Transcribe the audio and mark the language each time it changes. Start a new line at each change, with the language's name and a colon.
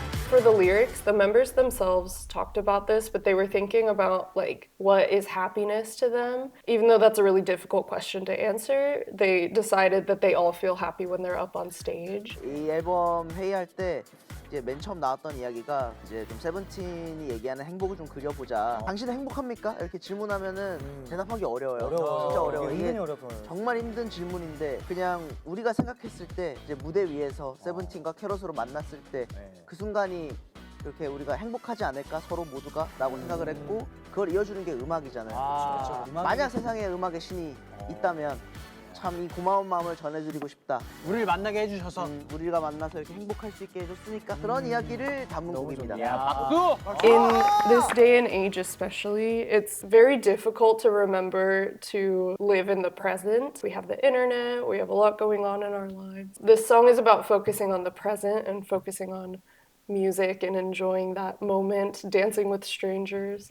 English: For the lyrics, the members themselves talked about this, but they were thinking about like what is happiness to them. Even though that's a really difficult question to answer, they decided that they all feel happy when they're up on stage.
Korean: 이 앨범 회의할 때 이제 맨 처음 나왔던 이야기가 이제 좀 세븐틴이 얘기하는 행복을 좀 그려보자. 당신은 행복합니까? 이렇게 질문하면은 대답하기 어려워요. 진짜 어려워. 이게 정말 힘든 질문인데 그냥 우리가 생각했을 때 이제 무대 위에서 세븐틴과 캐럿으로 만났을 때 그 순간이 이렇게 우리가 행복하지 않을까 서로 모두가 라고 생각을 했고 그걸 이어주는 게 음악이잖아요. 만약 세상에 음악의 신이 있다면 참 이 고마운 마음을 전해드리고 싶다. 우리를 만나게 해주셔서 우리가 만나서 이렇게 행복할 수 있게 해줬으니까 그런 이야기를 담은 곡입니다. 박수!
English: In this day and age especially, it's very difficult to remember to live in the present. We have the internet, we have a lot going on in our lives. This song is about focusing on the present and focusing on music and enjoying that moment, dancing with strangers.